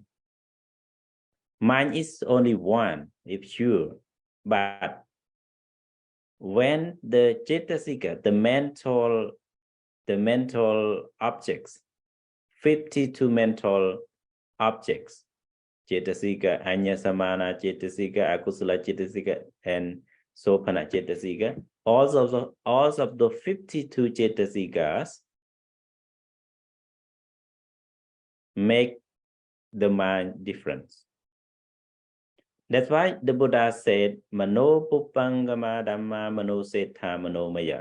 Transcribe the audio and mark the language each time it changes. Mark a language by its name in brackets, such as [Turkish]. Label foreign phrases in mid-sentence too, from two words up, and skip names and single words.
[English] Mind is only one, it's pure. But when the cetasika, the mental objects, 52 mental objects, [Pali] cetasika, anyasamana cetasika, akusala cetasika, and sopana cetasika, [English] all of the 52 cetasikas make the mind difference. That's why the Buddha said, [Pali] Mano Puppangama Dhamma Mano Setha Mano Maya.